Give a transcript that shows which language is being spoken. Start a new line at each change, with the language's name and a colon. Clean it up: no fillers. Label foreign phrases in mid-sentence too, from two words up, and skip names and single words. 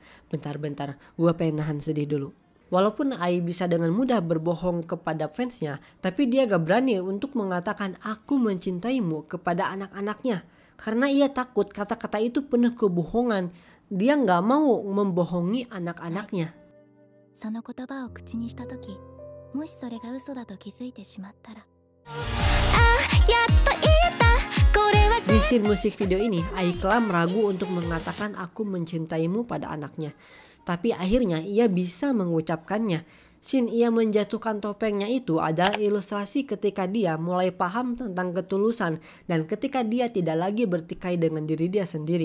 Indonesian: Bentar, gue pengen nahan sedih dulu. Walaupun Ai bisa dengan mudah berbohong kepada fansnya, tapi dia gak berani untuk mengatakan aku mencintaimu kepada anak-anaknya. Karena ia takut kata-kata itu penuh kebohongan. Dia gak mau membohongi anak-anaknya.
Japanese: その言葉を口にした時、もしそれが嘘だと気づいてしまったら。
Indonesian: Di scene musik video ini, Aiklam ragu untuk mengatakan aku mencintaimu pada anaknya. Tapi akhirnya ia bisa mengucapkannya. Scene ia menjatuhkan topengnya itu adalah ilustrasi ketika dia mulai paham tentang ketulusan dan ketika dia tidak lagi bertikai dengan diri dia sendiri.